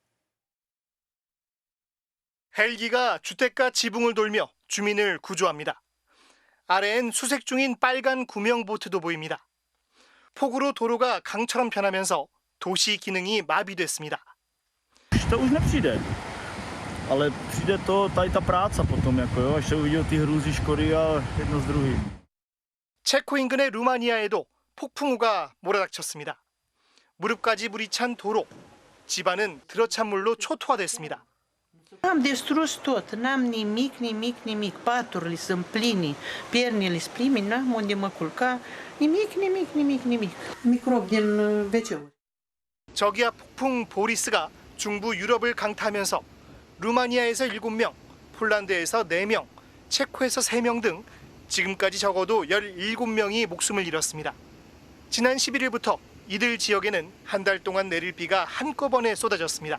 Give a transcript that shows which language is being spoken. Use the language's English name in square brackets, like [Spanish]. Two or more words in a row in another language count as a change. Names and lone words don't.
[Korean] 헬기가 주택가 지붕을 돌며 주민을 구조합니다. 아래엔 수색 중인 빨간 구명보트도 보입니다. 폭우로 도로가 강처럼 변하면서 도시 기능이 마비됐습니다. [Czech] ale přijde to, tady ta práca potom, jako jo, až se uvidí ty hrůzy škody a jedno s druhým. [Korean] 체코 인근의 루마니아에도 폭풍우가 몰아닥쳤습니다. 무릎까지 물이 찬 도로, 집안은 들어찬 물로 초토화됐습니다. [Romanian] Am distrus tot, n-am nimic, paturile sunt pline, piernele sunt pline, n-am unde mă culca, nimic. Microb din WC-uri. [Korean] 저기압 폭풍 보리스가 중부 유럽을 강타하면서 루마니아에서 7명, 폴란드에서 4명, 체코에서 3명 등 지금까지 적어도 17명이 목숨을 잃었습니다. 지난 11일부터 이들 지역에는 한 달 동안 내릴 비가 한꺼번에 쏟아졌습니다.